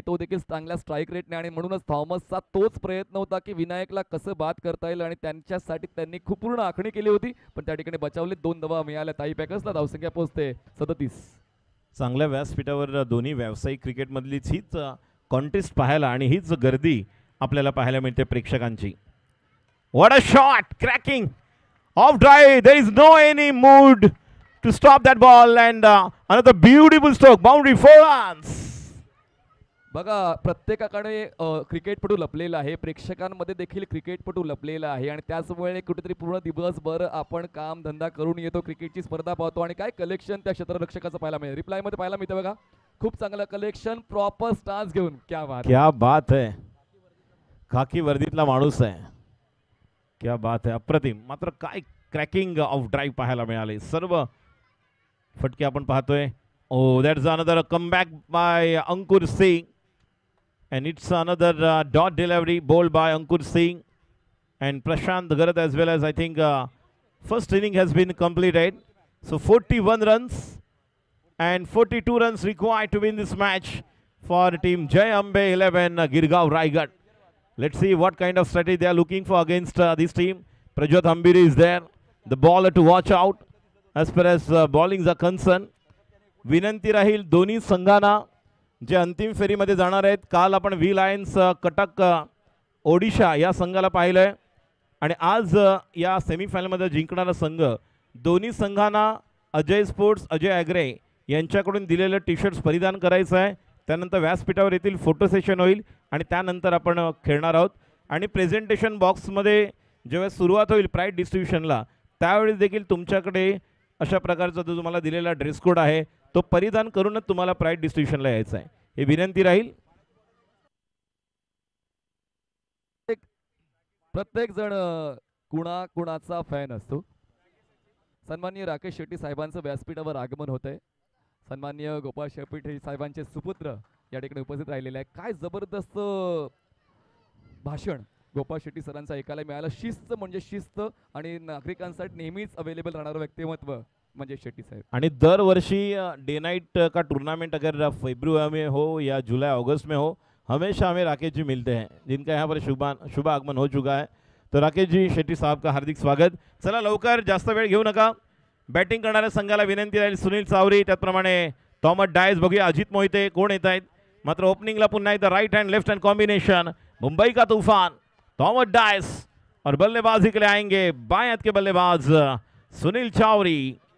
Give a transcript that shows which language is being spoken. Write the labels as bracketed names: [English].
[Marathi] तो देखील चांगल्या स्ट्राईक रेटने आणि म्हणूनच थॉमसचा तोच प्रयत्न होता की विनायकला कसं बाद करता येईल आणि त्यांच्यासाठी त्यांनी खूप पूर्ण आखणी केली होती पण त्या ठिकाणी बचावले. 2 धावा मिळाल्या ताई पॅकर्सला. धावसंख्या पोहोचते 37. चांगल्या व्यासपीठावर दोन्ही व्यावसायिक क्रिकेटमधलीच हीच कॉन्टेस्ट पाहायला आणि हीच गर्दी आपल्याला पाहायला मिळते प्रेक्षकांची. [English] What a shot. Cracking off drive. There is no any mood to stop that ball and another beautiful stroke. Boundary 4 runs. [Marathi] बघा प्रत्येकाकडे क्रिकेटपटू लपलेला आहे. प्रेक्षकांमध्ये देखील क्रिकेटपटू लपलेला आहे आणि त्याचमुळे कुठेतरी पूर्ण दिवसभर आपण काम धंदा करून येतो. क्रिकेटची स्पर्धा पाहतो आणि काय कलेक्शन त्या क्षेत्ररक्षकाचं पाहायला मिळेल. रिप्लायमध्ये पाहायला मिळतं बघा. खूप चांगलं कलेक्शन प्रॉपर स्टान्स घेऊन. [Hindi] क्या बात है. [Marathi] खाकी वर्दीतला माणूस आहे. [Hindi] क्या बात है. [Marathi] अप्रतिम. मात्र काय क्रॅकिंग ऑफ ड्राईव्ह पाहायला मिळाले. सर्व फटके आपण पाहतोय. [English] Oh that's another comeback by Ankur Singh and it's another dot delivery bowled by Ankur Singh and Prashant Garat as well as I think first inning has been completed. So 41 runs and 42 runs required to win this match for team Jai Ambe 11 Girgaon Raigad. Let's see what kind of strategy they are looking for against this team. Prajot Hambiri is there, the bowler to watch out as far as bowlings are concerned. [Marathi] विनंती राहील दोन्ही संघांना जे अंतिम फेरीमध्ये जाणार आहेत. काल आपण व्ही लायन्स कटक ओडिशा या संघाला पाहिलंय आणि आज या सेमीफायनलमध्ये जिंकणारा संघ दोन्ही संघांना अजय स्पोर्ट्स अजय ॲग्रे यांच्याकडून दिलेलं टी शर्ट्स परिधान करायचं आहे. त्यानंतर व्यासपीठावर येथील फोटो सेशन होईल आणि त्यानंतर आपण खेळणार आहोत. आणि प्रेझेंटेशन बॉक्समध्ये जेव्हा सुरुवात होईल प्राईज डिस्ट्रीब्युशनला त्यावेळी देखील तुमच्याकडे अशा प्रकारचा जो तुम्हाला दिलेला ड्रेस कोड आहे तो परिधान करूनच तुम्हाला प्राईज डिस्ट्रीब्युशनला यायचं आहे. हे विनंती राहील. प्रत्येक जण कुणाचा फॅन असतो. सन्माननीय राकेश शेट्टी साहेबांचं व्यासपीठावर आगमन होत आहे. सन्माननीय गोपाळ शेट्टी साहेबांचे सुपुत्र या ठिकाणी उपस्थित राहिलेले आहे. काय जबरदस्त भाषण गोपाळ शेट्टी सरांचा ऐकायला मिळालं. शिस्त म्हणजे शिस्त आणि नागरिकांसाठी नेहमीच अवेलेबल राहणारं व्यक्तिमत्व म्हणजे शेट्टी साहेब. आणि दरवर्षी [Hindi] डे नाइट का टूर्नामेंट अगर फरवरी में हो या जुलाई अगस्त में हो हमेशा हमें राकेश जी मिलते हैं जिनका यहाँ पर शुभ आगमन हो चुका है. तो राकेश जी शेट्टी साहब का हार्दिक स्वागत. [Marathi] चला लवकर जास्त वेळ घेऊ नका. बॅटिंग करणाऱ्या संघाला विनंती राहील सुनील चावरी त्याचप्रमाणे थॉमस डायस. बघूया अजित मोहिते कोण येत आहेत. मात्र ओपनिंगला पुन्हा एकदा right hand left hand combination. [Hindi] Mumbai का तूफान थॉमस डायस और बल्लेबाजी के लिए आएंगे बाएं हाथ के बल्लेबाज सुनील चावरी.